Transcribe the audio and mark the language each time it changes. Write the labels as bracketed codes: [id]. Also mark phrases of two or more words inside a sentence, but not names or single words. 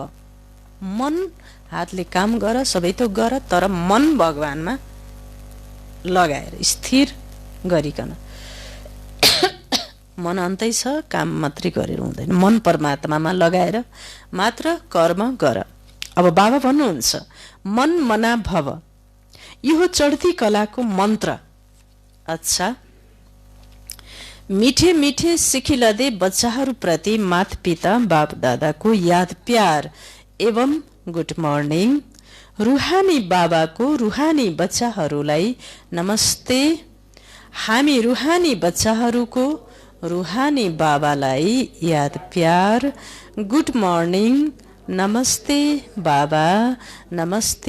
[ne] मन हातले काम गर, सबै थोक गर, तर मन भगवानमा लगाएर स्थिर गरिकन। मन अन्तै छ, काम मात्रै गरेर हुँदैन। मन परमात्मामा लगाएर मात्र कर्म गर। अब बाबा भन्नुहुन्छ [sa] मन मना भव, [ne] यो चढ्ती कलाको मन्त्र। अच्छा, मिठे मिठे सिखिलदे बच्चाहरूप्रति माता पिता बाप दादाको याद प्यार एवं [en] good morning. [ne] रुहानी बाबाको रुहानी बच्चाहरूलाई नमस्ते। हामी रुहानी बच्चाहरूको रुहानी बाबालाई याद प्यार। [en] good morning, [ne] नमस्ते बाबा, नमस्ते।